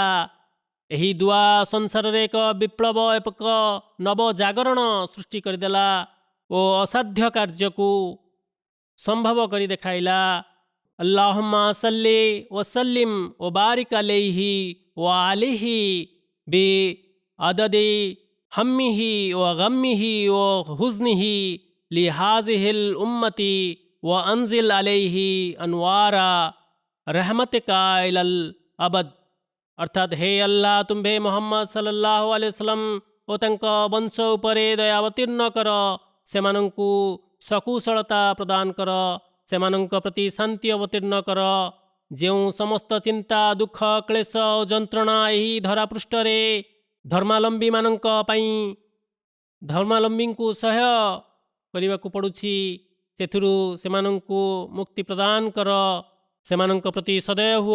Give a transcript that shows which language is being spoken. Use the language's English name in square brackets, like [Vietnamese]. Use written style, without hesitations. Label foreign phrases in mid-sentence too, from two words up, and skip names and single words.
[Odia] ଏହି ଦୁଆ ସଂସାରରେ ଏକ ବିପ୍ଳବ, ଏକ ନବଜାଗରଣ ସୃଷ୍ଟି କରିଦେଲା ଓ ଅସାଧ୍ୟ କାର୍ଯ୍ୟକୁ ସମ୍ଭବ କରି ଦେଖାଇଲା। [Arabic] اللهم صل وسلم و بارك عليه و آله بعدد همه و غمه و حزنه لهذه الأمة وأنزل عليه أنوار رحمتك إلى الأبد. [Hindi] अर्थात हे अल्लाह, तुम्भे मोहम्मद [Arabic] صلى الله عليه وسلم [Odia] ଓ ତାଙ୍କ ବଂଶ ଉପରେ ଦୟା ଅବତୀର୍ଣ୍ଣ କର, ସେମାନଙ୍କୁ ସକୁଶଳତା ପ୍ରଦାନ କର, ସେମାନଙ୍କ ପ୍ରତି ଶାନ୍ତି ଅବତୀର୍ଣ୍ଣ କର। ଯେଉଁ ସମସ୍ତ ଚିନ୍ତା, ଦୁଃଖ, କ୍ଲେଶ ଓ ଯନ୍ତ୍ରଣା ଏହି ଧରାପୃଷ୍ଠରେ ଧର୍ମାଲମ୍ବୀଙ୍କୁ ସହ୍ୟ କରିବାକୁ ପଡ଼ୁଛି, ସେଥିରୁ ସେମାନଙ୍କୁ ମୁକ୍ତି ପ୍ରଦାନ କର, ସେମାନଙ୍କ ପ୍ରତି ସଦୟ ହୁଅ।